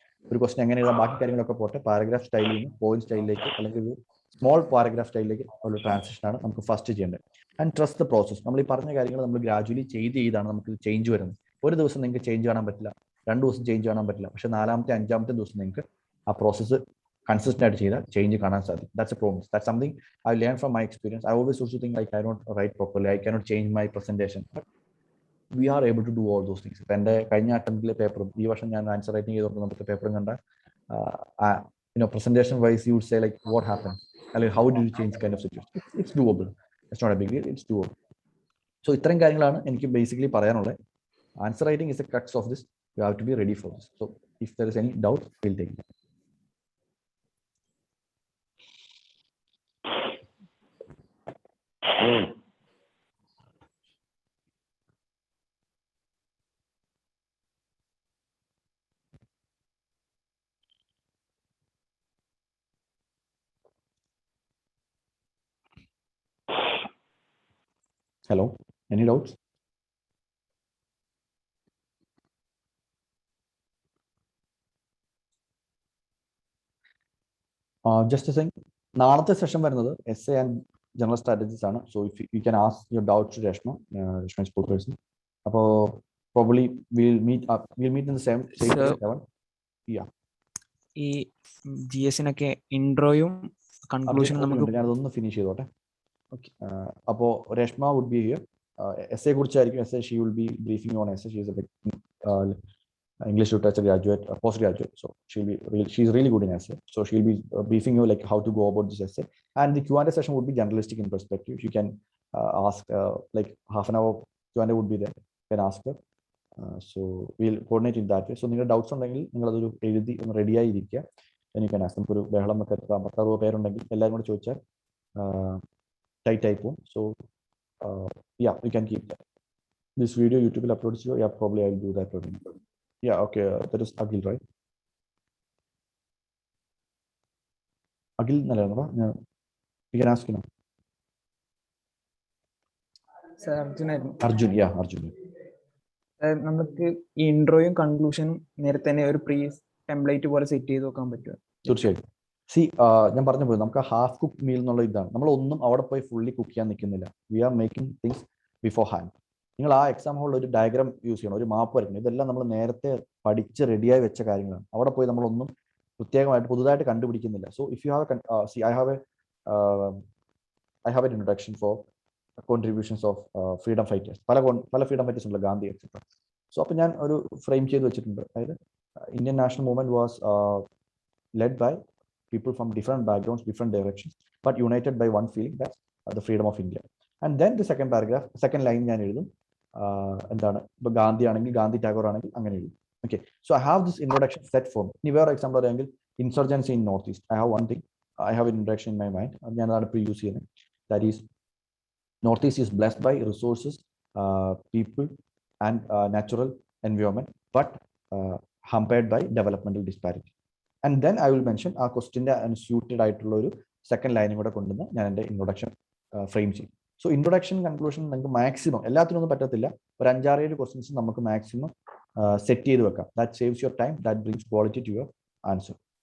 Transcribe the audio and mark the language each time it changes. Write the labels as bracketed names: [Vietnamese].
[Malayalam] ഒരു ക്വസ്റ്റൻ എങ്ങനെ എഴുതാം, ബാക്കി കാര്യങ്ങളൊക്കെ പോട്ടെ. പാരഗ്രാഫ് സ്റ്റൈലിൽ നിന്ന് പോയിന്റ് സ്റ്റൈലിലേക്ക് അല്ലെങ്കിൽ ഒരു സ്മോൾ പാരഗ്രാഫ് സ്റ്റൈലിലേക്ക് ഒരു ട്രാൻസിഷനാണ് നമുക്ക് ഫസ്റ്റ് ചെയ്യേണ്ടത്. [English] And trust the process. [Malayalam] നമ്മൾ ഈ പറഞ്ഞ കാര്യങ്ങൾ നമ്മൾ ഗ്രാജുവലി ചെയ്താണ് നമുക്ക് ചേഞ്ച് വരുന്നത്. ഒരു ദിവസം നിങ്ങൾക്ക് ചേഞ്ച് കാണാൻ പറ്റില്ല, 2 ദിവസം ചേഞ്ച് കാണാൻ പറ്റില്ല, പക്ഷേ 4ാമത്തെ 5ാമത്തെ ദിവസം നിങ്ങൾക്ക് ആ പ്രോസസ്സ് കൺസിസ്റ്റന്റ് ആയിട്ട് ചെയ്താൽ ചേഞ്ച് കാണാൻ സാധിക്കും. [English] That's a promise. That's something I learn from my experience. I always also think I cannot write properly, I cannot change my presentation, but we are able to do all those things. [Malayalam] ഇപ്പം എൻ്റെ കഴിഞ്ഞ അറ്റംപ്റ്റിലെ പേപ്പറും ഈ വർഷം ഞാൻ answer writing ചെയ്തപ്പോൾ നമുക്ക് പേപ്പറും കണ്ട [English] presentation wise you would say like what happened, അല്ലെങ്കിൽ how did you change kind of situation. It's doable. It's not a big deal, it's doable. [Malayalam] So ഇത്രയും കാര്യങ്ങളാണ് എനിക്ക് ബേസിക്കലി പറയാനുള്ളത്. [English] Answer writing is the crux of this. You have to be ready for this. So if there is any doubt, we'll take it. Hello, any doubts? Just a thing, [Malayalam] നാളത്തെ session വരുന്നത് [English] essay and general strategies ആണ്. So if you can ask your doubts to Reshma is full person. അപ്പോൾ probably we'll meet in the same Sir, 7. Yeah. [Malayalam] ഈ GS-നൊക്കെ ഇൻട്രോയും കൺക്ലൂഷനും നമുക്ക് ഞാനതൊന്ന് finish ചെയ്തോട്ടെ. [English] Okay. അപ്പോൾ Reshma would be here. [Malayalam] essay കുറിച്ചായിരിക്കും. [English] essay she will be briefing on essay. She is a English literature graduate, postgraduate, so she's really good in essay. So she'll be briefing you like how to go about this essay, and the Q&A session would be generalistic in perspective. You can ask like half an hour Q&A would be there. You can ask her. So we'll coordinate in that way. [Malayalam] So നിങ്ങളുടെ doubts ഉണ്ടെങ്കിൽ നിങ്ങൾ അതൊരു എഴുതി ഒന്ന് ready ആയി ഇരിക്കുക. [English] then you can ask. [Malayalam] നമുക്കൊരു ബഹളം ഒക്കെ 50-60 പേരുണ്ടെങ്കിൽ എല്ലാവരും കൂടെ ചോദിച്ചാൽ ടൈറ്റ് ആയി പോകും. [English] So yeah, you can keep that. This video YouTube will upload to you. Yeah, probably I will do that. Yeah, okay. That is Akhil, right? Akhil, you can ask him. [Malayalam] Sir അർജുനായിരുന്നു. [English] Arjun, yeah, Arjun. [Malayalam] നമുക്ക് ഈ ഇൻട്രോയും കൺക്ലൂഷനും നേരത്തെ തന്നെ ഒരു pre template പോലെ set ചെയ്ത് വെക്കാൻ പറ്റുമോ? തീർച്ചയായും. സി ഞാൻ പറഞ്ഞ പോലെ നമുക്ക് ഹാഫ് കുക്ക് മീൽ എന്നുള്ള ഇതാണ്. നമ്മളൊന്നും അവിടെ പോയി ഫുള്ളി കുക്ക് ചെയ്യാൻ നിൽക്കുന്നില്ല. [English] We are making things beforehand. [Malayalam] നിങ്ങൾ ആ എക്സാം ഹോളിൽ ഒരു ഡയഗ്രാം യൂസ് ചെയ്യണം, ഒരു മാപ്പ് വരയ്ക്കണം. ഇതെല്ലാം നമ്മൾ നേരത്തെ പഠിച്ച് റെഡിയായി വെച്ച കാര്യങ്ങളാണ്. അവിടെ പോയി നമ്മളൊന്നും പ്രത്യേകമായിട്ട് പുതുതായിട്ട് കണ്ടുപിടിക്കുന്നില്ല. [English] So if you have see I have an introduction for contributions of freedom fighters. [Malayalam] പല ഫ്രീഡം ഫൈറ്റേഴ്സ് ഉണ്ട്, ഗാന്ധി എക്സെട്ര. സോ അപ്പോൾ ഞാൻ ഒരു ഫ്രെയിം ചെയ്ത് വെച്ചിട്ടുണ്ട്. [English] അതായത് Indian national movement was led by people from different backgrounds, different directions, but united by one feeling, that's the freedom of India. And then the second paragraph, second line [Malayalam] ഞാൻ എഴുതും എന്താണ്, ഇപ്പോൾ ഗാന്ധി ആണെങ്കിൽ ഗാന്ധി, ടാഗോർ ആണെങ്കിൽ അങ്ങനെ എഴുതും. [English] Okay, so I have this introduction set form. [Malayalam] ഇനി വേറെ example പറയുമെങ്കിൽ [English] insurgency in Northeast. I have one thing, I have an introduction in my mind. [Malayalam] ഞാൻ അതാണ് ഇപ്പോൾ യൂസ് ചെയ്യുന്നത്. [English] That is, Northeast is blessed by resources, people and natural environment, but hampered by developmental disparity. And then I will mention [Malayalam] ആ ക്വസ്റ്റിൻ്റെ suited ആയിട്ടുള്ള ഒരു second ലൈനും കൂടെ കൊണ്ടുവന്ന് ഞാൻ എൻ്റെ ഇൻട്രൊഡക്ഷൻ ഫ്രെയിം ചെയ്യും. സോ ഇൻട്രൊഡക്ഷൻ കൺക്ലൂഷൻ നമുക്ക് മാക്സിമം, എല്ലാത്തിനൊന്നും പറ്റത്തില്ല, ഒരു 5-6 ക്വസ്റ്റ്യൻസ് നമുക്ക് മാക്സിമം സെറ്റ് ചെയ്ത് വെക്കാം. [English] That saves your time, that brings quality to your answer.